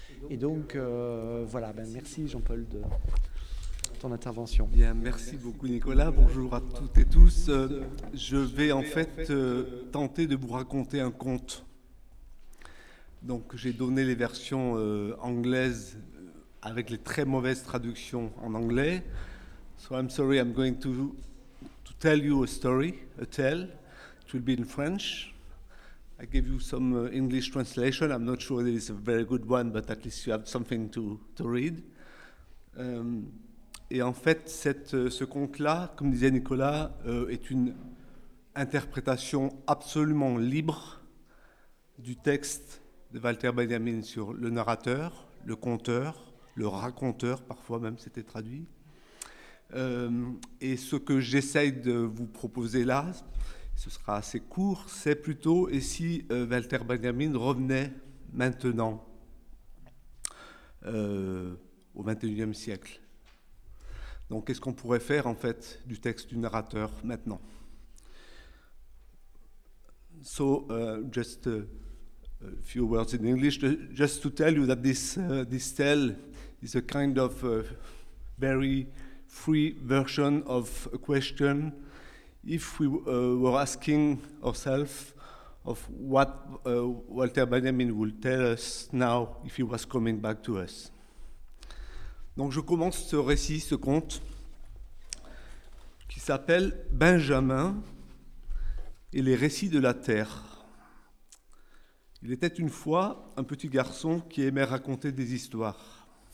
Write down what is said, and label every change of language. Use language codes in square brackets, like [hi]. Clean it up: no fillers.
[fr] Et donc voilà, ben merci Jean-Paul de ton intervention. Bien, merci beaucoup Nicolas, bonjour à toutes et tous. Je vais en fait tenter de vous raconter un conte. Donc j'ai donné les versions anglaises avec les très mauvaises traductions en anglais. [en] So I'm sorry, I'm going to tell you a story, a tale. It will be in French. I gave you some English translation. I'm not sure it is a very good one, but at least you have something to read. [fr] Et en fait, ce conte-là, comme disait Nicolas, est une interprétation absolument libre du texte de Walter Benjamin sur le narrateur, le conteur, le raconteur, parfois même c'était traduit. Et ce que j'essaye de vous proposer là, ce sera assez court, c'est plutôt, et si Walter Benjamin revenait maintenant, au XXIe siècle. Donc qu'est-ce qu'on pourrait faire en fait du texte du narrateur maintenant? [en] So, a few words in English, just to tell you that this tale is a kind of very free version of a question. If we were asking ourselves of what Walter Benjamin would tell us now if he was coming back to us. [fr] Donc je commence ce récit, ce conte, qui s'appelle Benjamin et les récits de la terre. Il était une fois un petit garçon qui aimait raconter des histoires.